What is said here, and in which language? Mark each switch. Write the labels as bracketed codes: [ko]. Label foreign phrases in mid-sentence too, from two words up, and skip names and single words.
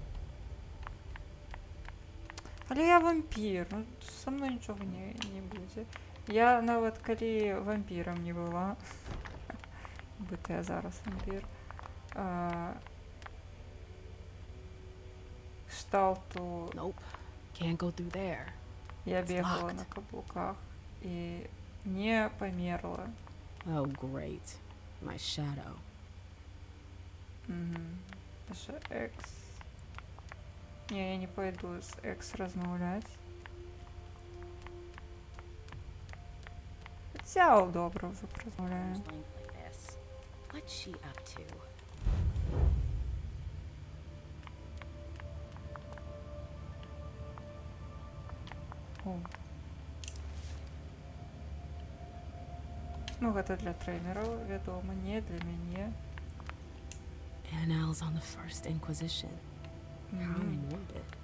[be] Але я вампір, ну, са мной нічога не будзе. Я нават калі вампірам не была, быта я зараз вампір, кшталту... [en] Nope. Can't go through there. [be] Я [en] It's [be] бегала [en] locked. [be] на каблуках і не памерла. [en] Oh, great. My shadow. [be] Наша экс. Не, [ru] я не пойду с экс [be] размаўляць. Хаця добра ўжо размаўляем. [en] Like this. What's she up to? [be] О. Ну, гэта для трэнераў, вядома, не для мяне. [en] Annals on the First Inquisition. How morbid.